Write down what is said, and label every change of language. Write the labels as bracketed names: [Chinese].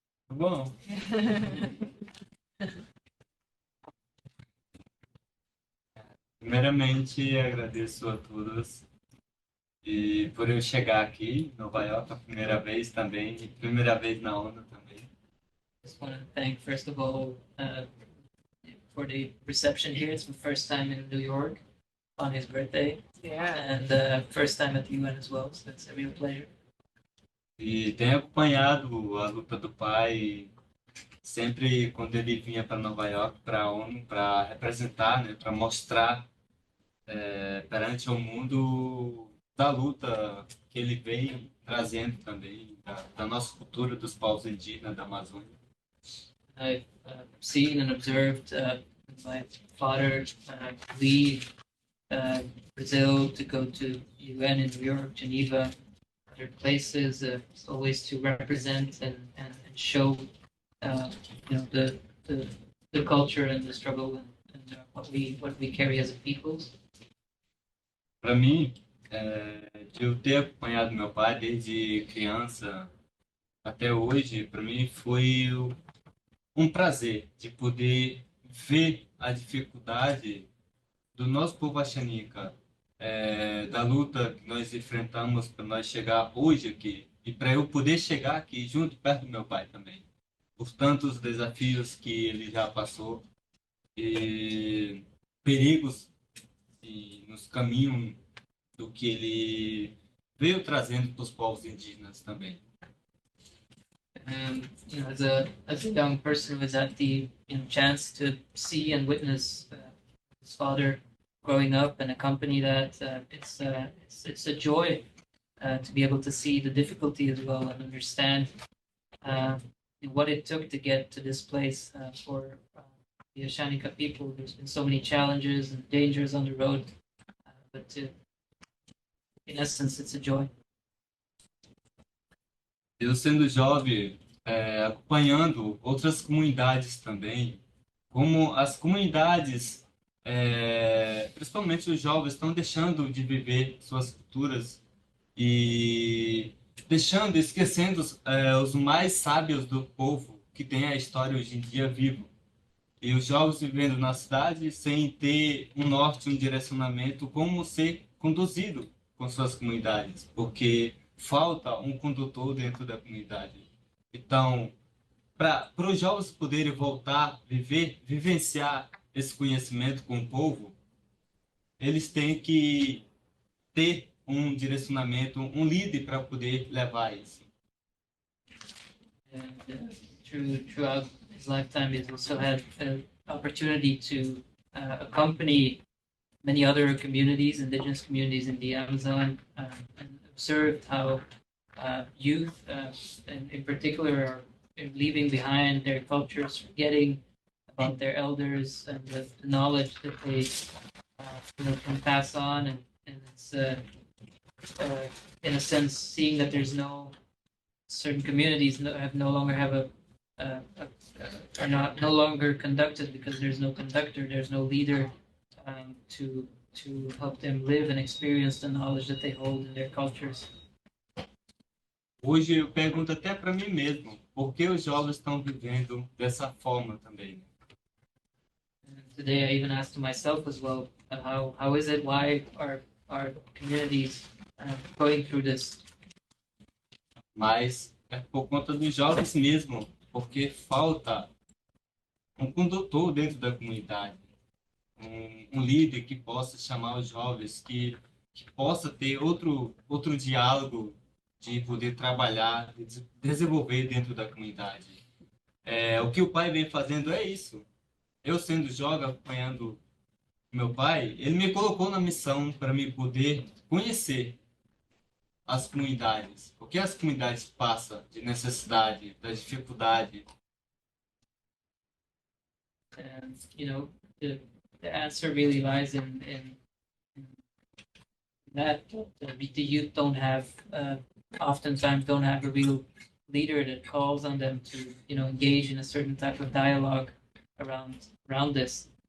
[Portuguese] Bom, primeiramente agradeço a todos e por eu chegar aqui em Nova York a primeira vez também, e primeira vez na ONU também. [English] Just want to thank, first of all, for the reception here. It's the first time in New York on his birthday, Yeah. and first time at the UN as well, so it's a real pleasure. [Portuguese] E tenho acompanhado a luta do pai sempre quando ele vinha para Nova York, para a ONU, para representar, né, para mostrar perante o mundo da luta que ele vem trazendo também, da nossa cultura dos povos indígenas da Amazônia. [English] I've seen and observed my father leave Brazil to go to UN in New York, Geneva, other places, always to represent and show, the culture and the struggle and what we carry as a people. [Portuguese] Para mim, de eu ter acompanhado meu pai desde criança até hoje, para mim foi um prazer de poder ver a dificuldade do nosso povo Ashaninka, da luta que nós enfrentamos para nós chegar hoje aqui e para eu poder chegar aqui junto perto do meu pai também, por tantos desafios que ele já passou e perigos nos caminhos do que ele veio trazendo para os povos indígenas também. [English] And as a young person who has had the chance to see and witness his father growing up in a company that it's a joy to be able to see the difficulty as well and understand what it took to get to this place for the Ashaninka people. There's been so many challenges and dangers on the road, but in essence, it's a joy. [Portuguese] Eu sendo jovem, acompanhando outras comunidades também, como as comunidades, principalmente os jovens, estão deixando de viver suas culturas e esquecendo os mais sábios do povo que tem a história hoje em dia vivo. E os jovens vivendo na cidade sem ter um norte, um direcionamento, como ser conduzido com suas comunidades, porque falta um condutor dentro da comunidade. Então, para os jovens poderem voltar, vivenciar esse conhecimento com o povo, eles têm que ter um direcionamento, um líder para poder levar isso. [English] And throughout his lifetime, he's also had an opportunity to accompany many other communities, indigenous communities in the Amazon, and observed how youth, and in particular, are leaving behind their cultures, forgetting about their elders and the knowledge that they can pass on, and it's in a sense seeing that there's no certain communities no longer have are no longer conducted because there's no conductor, there's no leader to help them live and experience the knowledge that they hold in their cultures. [Portuguese] Hoje eu pergunto até para mim mesmo, por que os jovens estão vivendo dessa forma também? [English] And today I even asked myself as well, how is it, why are communities going through this? [Portuguese] Mas é por conta dos jovens mesmo, porque falta um condutor dentro da comunidade, um líder que possa chamar os jovens, que possa ter outro diálogo de poder trabalhar, de desenvolver dentro da comunidade. O que o pai vem fazendo é isso. Eu sendo jovem, acompanhando meu pai, ele me colocou na missão para me poder conhecer as comunidades. O que as comunidades passam de necessidade, da dificuldade. [English] And the answer really lies in that the youth oftentimes don't have a real leader that calls on them to engage in a certain type of dialogue around this.